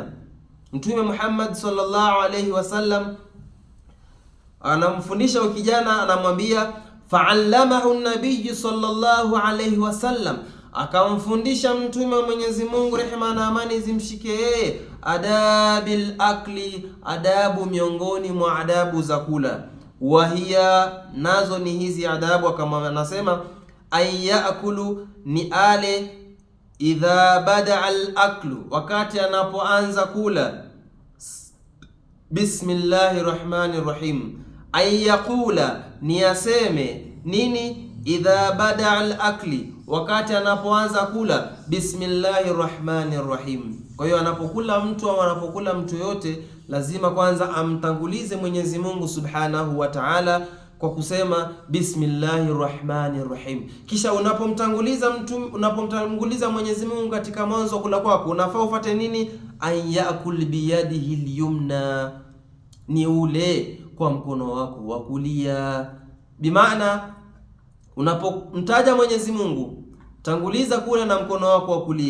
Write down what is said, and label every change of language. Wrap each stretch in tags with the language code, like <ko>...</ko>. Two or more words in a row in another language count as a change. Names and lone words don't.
<sw>Mtume Muhammad</sw> <ar>صلى الله عليه وسلم</ar> <sw>anamfundisha huyu kijana, anamwambia</sw> <ar>فعلمه النبي صلى الله عليه وسلم,</ar> <sw>akamfundisha mtume Mwenyezi Mungu, rehema na amani zimshike yeye,</sw> <ar>أدب الأكل,</ar> <sw>adabu miongoni mwa adabu za kula. Wahia, nazo ni hizi adabu, kama anasema ayakulu, ni ale,</sw> <ar>إذا بدأ الأكل,</ar> <sw>wakati anapoanza kula,</sw> <ar>بسم الله الرحمن الرحيم.</ar> <sw>Ayakula, ni aseme nini?</sw> <ar>إذا بدأ الأكل,</ar> <sw>wakati anapoanza kula,</sw> <ar>بسم الله الرحمن الرحيم.</ar> <sw>Kwa hiyo anapokula mtu au anapokula mtu yote, lazima kwanza amtangulize Mwenyezi Mungu</sw> <ar>سبحانه وتعالى</ar> <sw>kwa kusema</sw> <ar>بسم الله الرحمن الرحيم.</ar> <sw>Kisha unapomtanguliza Mwenyezi Mungu katika mwanzo wa kula kwako, unafaa ufuate nini?</sw> <ar>يأكل بيده اليمنى,</ar> <sw>ni ule kwa mkono wako wa kulia. Bimaana unapomtaja Mwenyezi Mungu, tanguliza kula na mkono wako wa kulia.</sw>